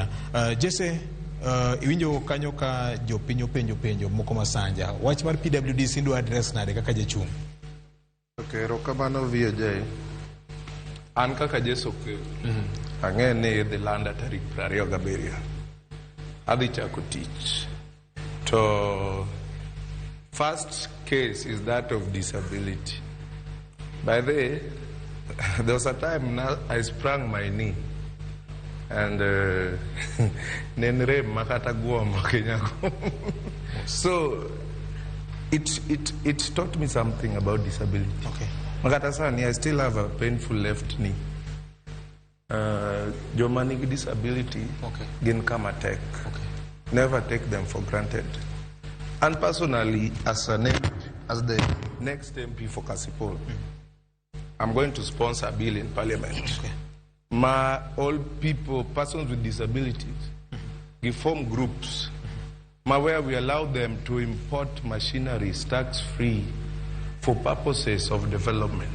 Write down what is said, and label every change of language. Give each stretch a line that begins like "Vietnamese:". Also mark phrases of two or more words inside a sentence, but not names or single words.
Luo (Kenya and Tanzania): Jesse, iwinjo kanyo ka jopiny openjo moko masanja. Wach mar PWD sindu address nade kaka jachung'? Okay, erokamano VJ. An kaka Jesse Okello. Ang'e ni idhi landa tarik 27. Adhi chako tich.
English: To first case is that of disability. By the way, there was a time now I sprang my knee and
Luo (Kenya and Tanzania): nenre makata guomo kenyako.
English: So it taught me something about disability. Okay.
Luo (Kenya and Tanzania): Makata sani,
English: I still have a painful left knee.
Luo (Kenya and Tanzania): Jomani disability,
English: okay,
Luo (Kenya and Tanzania): gin kama tech.
English: Okay. Never take them for granted. And personally, as the next MP for Kasipul, I'm going to sponsor a bill in Parliament. Okay. All people, persons with disabilities, we form groups where we allow them to import machineries tax-free for purposes of development.